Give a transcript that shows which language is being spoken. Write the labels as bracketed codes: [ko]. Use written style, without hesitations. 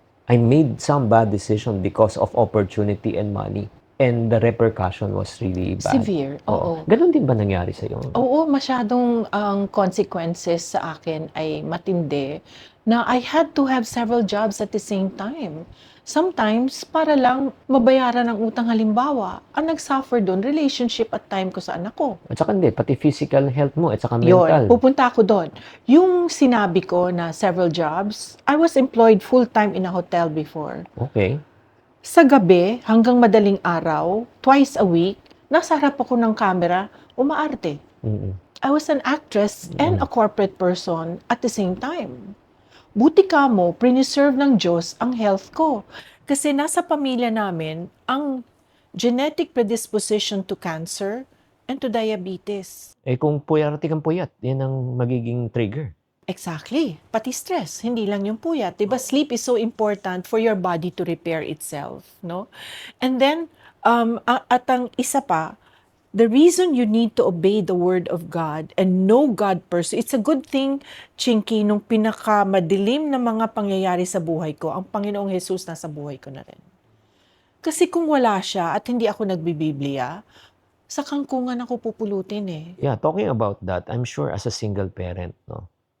[en] I made some bad decision because of opportunity and money. And the repercussion was really bad. Severe, oo. [tl] Ganon din ba nangyari sa'yo? Oo, masyadong ang [en] consequences [tl] sa akin ay matindi na [en] I had to have several jobs at the same time. [tl] Sometimes, para lang mabayaran ang utang halimbawa, ang nag-suffer doon, relationship at time ko sa anak ko. At saka hindi, pati physical health mo at saka Yun, [en] mental. [tl] pupunta ako doon. Yung sinabi ko na [en] several jobs, I was employed full-time in a hotel before. Okay. [tl] Sa gabi, hanggang madaling araw, twice a week, nasa harap ako ng camera, umaarte. Mm-mm. [en] I was an actress and a corporate person at the same time. [tl] Buti ka mo, preserve ng Diyos ang health ko. Kasi nasa pamilya namin ang [en] genetic predisposition to cancer and to diabetes. [tl] Eh kung puyat kang puyat, yan ang magiging trigger. Exactly. Pati stress, hindi lang yung puyat. Diba? [en] Sleep is so important for your body to repair itself, no? And then, [tl] at ang isa pa, [en] the reason you need to obey the word of God and know God person, it's a good thing, Chinky, [tl] nung pinakamadilim na mga pangyayari sa buhay ko, ang Panginoong Jesus nasa buhay ko na rin. Kasi kung wala siya at hindi ako nagbibiblia, sa kangkungan ako pupulutin eh. [en] Yeah, talking about that, I'm sure as a single parent, no?